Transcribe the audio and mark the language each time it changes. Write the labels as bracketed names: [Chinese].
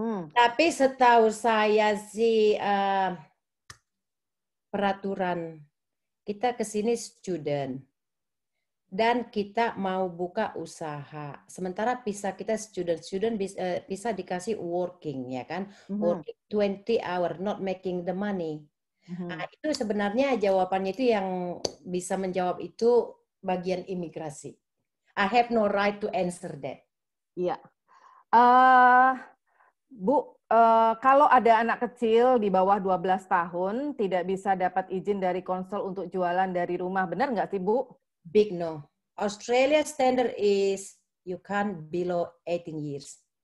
[Indonesian] Tapi setahu saya sih peraturan kita ke sini student dan kita mau buka usaha. Sementara visa kita student bisa dikasih working ya kan, [English] working 20 hour, not making the money. [Indonesian] Itu sebenarnya jawabannya itu yang bisa menjawab itu bagian imigrasi. [English] I have no right to answer that. [Indonesian] Iya. Bu, kalau ada anak kecil di bawah 12 tahun tidak bisa dapat izin dari konsul untuk jualan dari rumah, benar nggak sih, Bu? [English] Big no. Australia standard is you can't below 18 years.